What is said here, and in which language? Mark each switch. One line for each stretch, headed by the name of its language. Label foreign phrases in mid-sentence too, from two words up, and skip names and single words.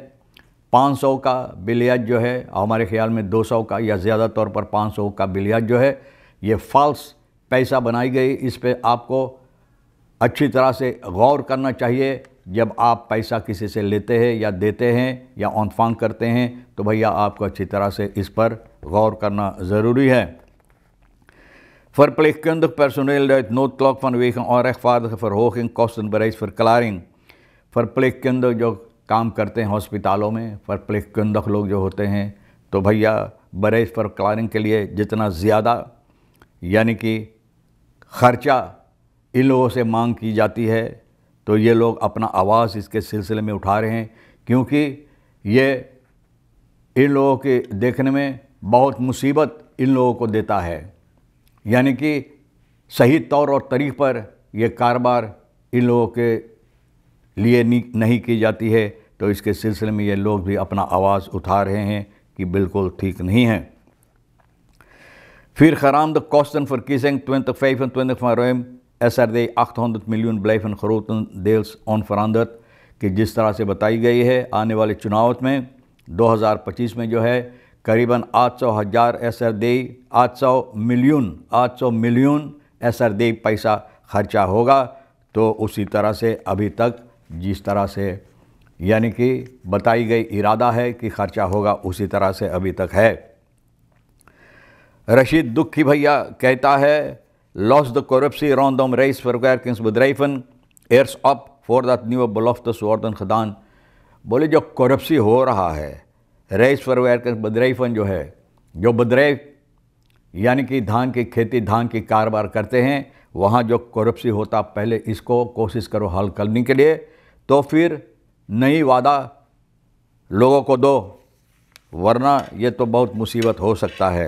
Caribbean Hindustani: 500 का बिलियज जो है, हमारे ख्याल में 200 का या ज़्यादा तौर पर 500 का बिलियज जो है, ये फ़ाल्स पैसा बनाई गई। इस पे आपको अच्छी तरह से गौर करना चाहिए। जब आप पैसा किसी से लेते हैं या देते हैं या ऑनफांग करते हैं तो भैया आपको अच्छी तरह से इस पर गौर करना ज़रूरी है।
Dutch: Verpleegkundig personeel luidt noodklok vanwege onrechtvaardige verhoging kostenbereidsverklaring।
Caribbean Hindustani: verpleegkundig जो काम करते हैं हॉस्पिटलों में, verpleegkundig लोग जो होते हैं, तो भैया
Dutch: bereids verklaring
Caribbean Hindustani: के लिए जितना ज़्यादा यानी कि ख़र्चा इन लोगों से मांग की जाती है, तो ये लोग अपना आवाज़ इसके सिलसिले में उठा रहे हैं, क्योंकि ये इन लोगों के देखने में बहुत मुसीबत इन लोगों को देता है। यानी कि सही तौर और तरीक़ पर यह कारोबार इन लोगों के लिए नहीं की जाती है, तो इसके सिलसिले में ये लोग भी अपना आवाज़ उठा रहे हैं कि बिल्कुल ठीक नहीं है।
Dutch: फिर geraamde kostenverkiezing 2025 van ruim SRD 800 miljoen blijven grotendeels onveranderd।
Caribbean Hindustani: कि जिस तरह से बताई गई है, आने वाले चुनाव में 2025 में जो है करीबन 800,000 SRD 800 मिलियन SRD पैसा खर्चा होगा। तो उसी तरह से अभी तक जिस तरह से यानी कि बताई गई इरादा है कि खर्चा होगा, उसी तरह से अभी तक है। रशीद दुखी भैया कहता है,
Dutch: los de corruptie rondom reisverwerkingsbedrijven eerst op voordat nieuwe beloftes worden gedaan।
Caribbean Hindustani: बोले जो करप्सी हो रहा है, reisverwerkingsbedrijven जो है, जो bedrijf यानी कि धान की खेती, धान की कारोबार करते हैं, वहाँ जो करप्सी होता, पहले इसको कोशिश करो हल करने के लिए, तो फिर नई वादा लोगों को दो, वरना ये तो बहुत मुसीबत हो सकता है।